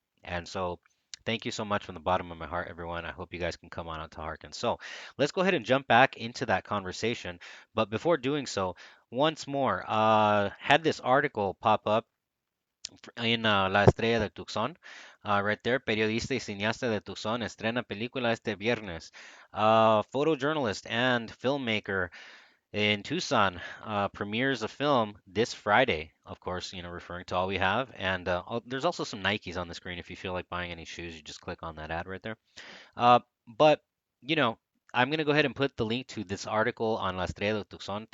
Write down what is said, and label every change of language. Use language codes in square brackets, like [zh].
[en] And so thank you so much from the bottom of my heart, everyone. I hope you guys can come on out to Harkin. So let's go ahead and jump back into that conversation. But before doing so, once more, had this article pop up [es] en [en] La Estrella de Tucson. Right there, [es] periodista y cineasta de Tucson estrena película este viernes. [en] Photojournalist and filmmaker in Tucson premieres a film this Friday. Of course, referring to All We Have. And there's also some Nikes on the screen. If you feel like buying any shoes, you just click on that ad right there. But, you know, I'm going to go ahead and put the link to this article on La Estrella de Tucson.